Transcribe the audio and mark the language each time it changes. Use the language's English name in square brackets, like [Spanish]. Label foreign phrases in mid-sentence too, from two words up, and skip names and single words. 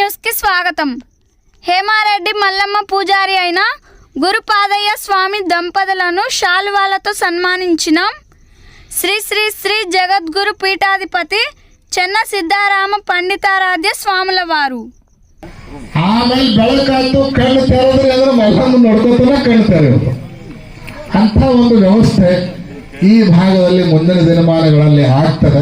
[Telugu] ఛానల్కి స్వాగతం. హేమారెడ్డి మల్లమ్మ పూజారి అయిన గురుపాదయ్య స్వామి దంపతులను శాలువాలతో సన్మానించిన శ్రీ శ్రీ శ్రీ జగద్గురు పీఠాధిపతి చెన్న సిద్ధారామ పండితారాధ్య స్వాముల వారు. [Kannada] ಆಮೇಲೆ ಬೆಳಕಾಯ್ತು, ಕಣ್ಣು ತೆರೆದ್ರೆ ಮಲ್ಲಮ್ಮ ನೋಡ್ಕೋತಾನೆ ಕಣ್ಣು ತೆರೆಯೋದು. ಅಂಥ ಒಂದು ವ್ಯವಸ್ಥೆ ಈ ಭಾಗದಲ್ಲಿ ಮುಂದಿನ ದಿನಮಾನಗಳಲ್ಲಿ ಆಗ್ತದೆ.